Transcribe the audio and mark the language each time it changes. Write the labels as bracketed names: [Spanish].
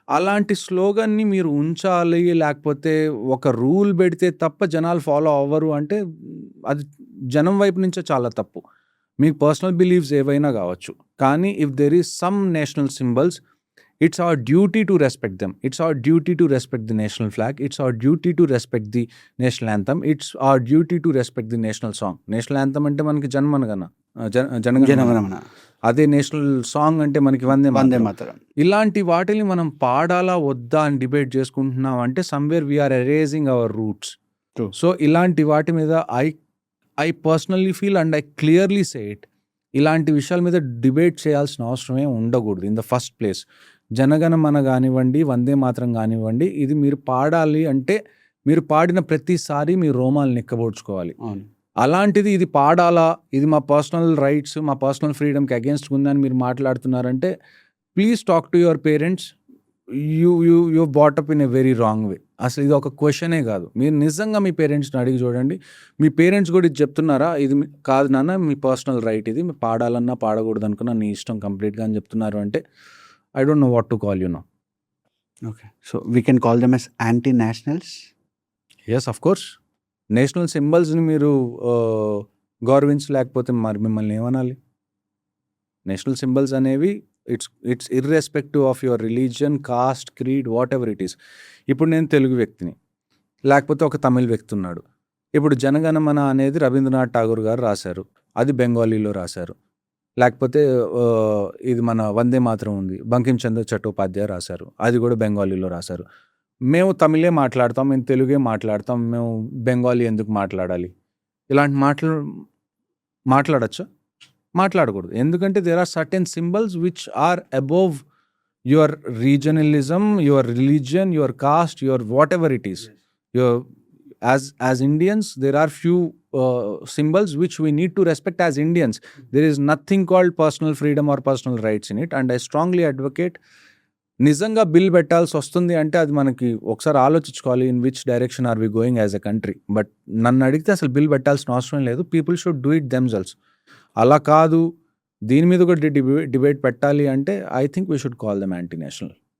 [Telugu] అలాంటి స్లోగన్ని మీరు ఉంచాలి, లేకపోతే ఒక రూల్ పెడితే తప్ప జనాలు ఫాలో అవ్వరు అంటే అది జనం వైపు నుంచే చాలా తప్పు. మీకు పర్సనల్ బిలీవ్స్ ఏవైనా కావచ్చు, కానీ [English] If there is some national symbols, it's our duty to respect them. It's our duty to respect the national flag. It's our duty to respect the national anthem. It's our duty to respect the national song. [Telugu] National anthem అంటే మనకి జనగణమన, జనగణమన. అదే national song అంటే మనకి వందే వందే మాతరం. మాతరం. ఇలాంటి వాటిని మనం పాడాలా వద్దా అని డిబేట్ చేసుకుంటున్నాం అంటే [English] Somewhere we are erasing our roots. True. So ఇలాంటి వాటి మీద I personally feel and I clearly say it, [Telugu] ఇలాంటి విషయాల మీద డిబేట్ చేయాల్సిన అవసరమే ఉండకూడదు [English] In the first place. [Telugu] Jana Gana Mana కానివ్వండి, వందే మాత్రం కానివ్వండి, ఇది మీరు పాడాలి అంటే మీరు పాడిన ప్రతిసారి మీ రోమాలు నిక్కబోడ్చుకోవాలి. అవును. అలాంటిది ఇది పాడాలా, ఇది మా పర్సనల్ రైట్స్, మా పర్సనల్ ఫ్రీడమ్కి అగేన్స్ట్ ఉందని మీరు మాట్లాడుతున్నారంటే [English] Please talk to your parents. You brought up in a very wrong way. [Telugu] అసలు ఇది ఒక క్వశ్చనే కాదు. మీరు నిజంగా మీ పేరెంట్స్ని అడిగి చూడండి, మీ పేరెంట్స్ కూడా ఇది చెప్తున్నారా, ఇది కాదు నాన్న మీ పర్సనల్ రైట్, ఇది పాడాలన్నా పాడకూడదు అనుకున్నా నీ ఇష్టం కంప్లీట్గా అని చెప్తున్నారు అంటే [English] I don't know what to call you now. Okay. So we can call them as anti-nationals? Yes, of course. [Telugu] National సింబల్స్ని మీరు గౌరవించలేకపోతే మరి మిమ్మల్ని ఏమనాలి? [English] National symbols అనేవి it's irrespective of your religion, caste, creed, whatever it is. [Telugu] ఇప్పుడు నేను తెలుగు వ్యక్తిని, లేకపోతే ఒక తమిళ్ వ్యక్తి ఉన్నాడు. ఇప్పుడు జనగణమన అనేది రవీంద్రనాథ్ ఠాగూర్ గారు రాశారు, అది బెంగాలీలో రాశారు. లేకపోతే ఇది మన వందే మాతరం ఉంది, బంకిం చంద్ర చట్టోపాధ్యాయ రాశారు, అది కూడా బెంగాలీలో రాశారు. మేము తమిళే మాట్లాడతాం, మేము తెలుగే మాట్లాడతాం, మేము బెంగాలీ ఎందుకు మాట్లాడాలి? ఇలాంటి మాట్లాడచ్చా? మాట్లాడకూడదు. [English] ఎందుకంటే there are certain symbols which are above your regionalism, your religion, your caste, your whatever it is. Your as Indians, there are few symbols which we need to respect as Indians. There is nothing called personal freedom or personal rights in it, and I strongly advocate [Telugu] నిజంగా bill పెట్టాల్సి వస్తుంది అంటే అది మనకి ఒకసారి ఆలోచించుకోవాలి, [English] In which direction are we going as a country. [Telugu] But నన్ను అడిగితే అసలు బిల్ పెట్టాల్సిన అవసరం లేదు, [English] People should do it themselves. [Telugu] అలా కాదు, దీని మీద కూడా డిబేట్ పెట్టాలి అంటే [English] I think we should call them anti national.